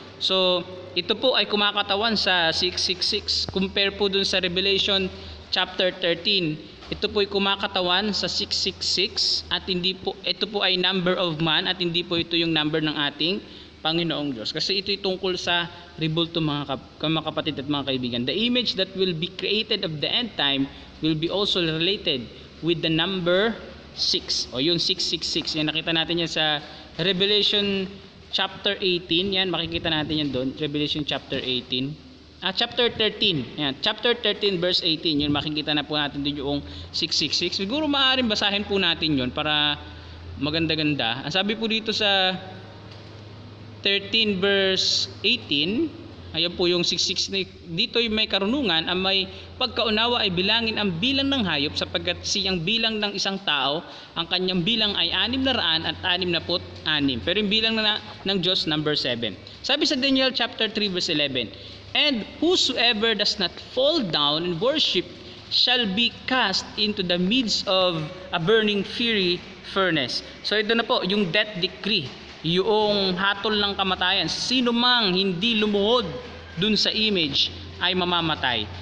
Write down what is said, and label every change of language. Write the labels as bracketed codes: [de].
[tl] So ito po ay kumakatawan sa 666 compare po dun sa Revelation chapter 13. Ito po ay kumakatawan sa 666 at hindi po ito po ay [en] number of man [tl] at hindi po ito yung number ng ating Panginoong Diyos. Kasi ito'y tungkol sa rebulto mga kapatid at mga kaibigan. [en] The image that will be created of the end time will be also related with the number 6 [tl] o yung [en] 666. [tl] Yan, nakita natin yan sa Revelation chapter 18. Yan, makikita natin yan doon. Revelation chapter 18. Chapter 13. Yan, chapter 13 verse 18. Yun, makikita na po natin doon yung 666. Siguro maaaring basahin po natin yun para maganda-ganda. Ang sabi po dito sa 13 verse 18, ayan po yung 66. Dito yung may karunungan, ang may pagkaunawa ay bilangin ang bilang ng hayop, sapagkat siyang bilang ng isang tao, ang kanyang bilang ay 666. Pero yung bilang ng Diyos, number 7. Sabi sa [en] Daniel chapter 3 verse 11, and whosoever does not fall down and worship shall be cast into the midst of a burning fiery furnace. [tl] So ito na po yung death decree, yung hatol ng kamatayan. Sino mang hindi lumuhod dun sa image ay mamamatay.